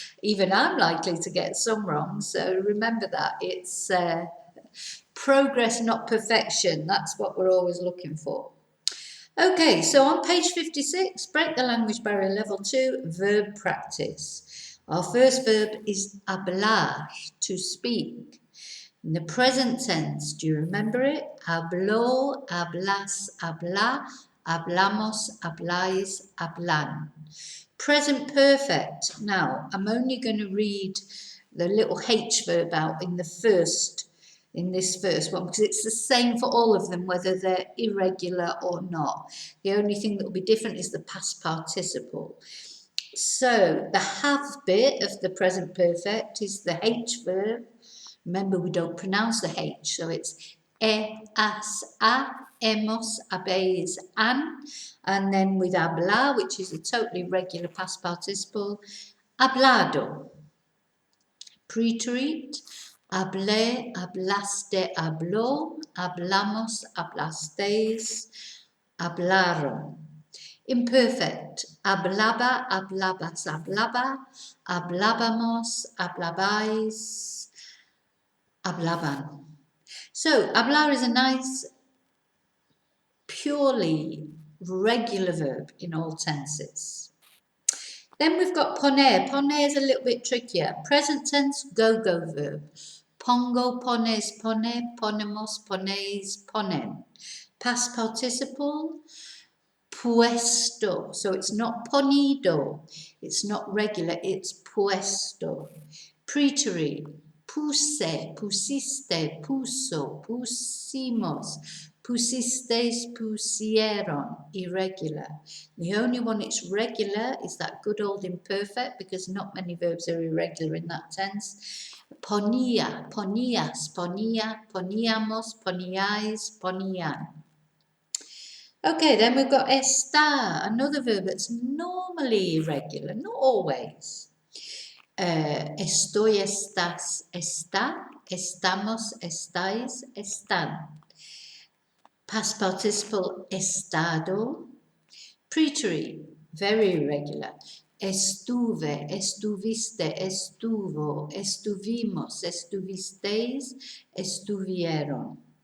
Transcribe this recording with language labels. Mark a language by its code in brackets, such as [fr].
[en] Even I'm likely to get some wrong. So remember that it's progress, not perfection. That's what we're always looking for. Okay, so on page 56, break the language barrier level 2, verb practice. Our first verb is hablar, to speak. In the present tense, do you remember it? [es] Habló, hablas, habla, hablamos, habláis, hablan. [en] Present perfect. Now, I'm only going to read the little H verb out in this first one, because it's the same for all of them, whether they're irregular or not. The only thing that will be different is the past participle. So the have bit of the present perfect is the H verb. Remember, we don't pronounce the H, so it's [es] as, a, hemos, habéis, an. [en] And then with hablar, which is a totally regular past participle, hablado. [es] Pre-treat, hablé, hablaste, habló, hablamos, hablasteis, hablaron. Imperfect, hablaba, hablabas, hablaba, hablábamos, hablabais, hablaban. [en] So, hablar is a nice, purely regular verb in all tenses. Then we've got poner. Poner is a little bit trickier. Present tense, go-go verb. [es] Pongo, pones, pone, ponemos, ponéis, ponen. [en] Past participle, puesto. So it's not ponido. It's not regular. It's [es] puesto. [en] Preterite. [es] Puse, pusiste, puso, pusimos, pusisteis, pusieron. [en] Irregular. The only one it's regular is that good old imperfect, because not many verbs are irregular in that tense. [es] Ponía, ponías, ponía, poníamos, poníais, ponían. [en] Okay, then we've got estar, another verb that's normally irregular, not always. [es] Estoy, estás, está, estamos, estáis, están. [en] Past participle estado. Preterite, very irregular. [es] Estuve, estuviste, estuvo, estuvimos, estuvisteis, estuvieron.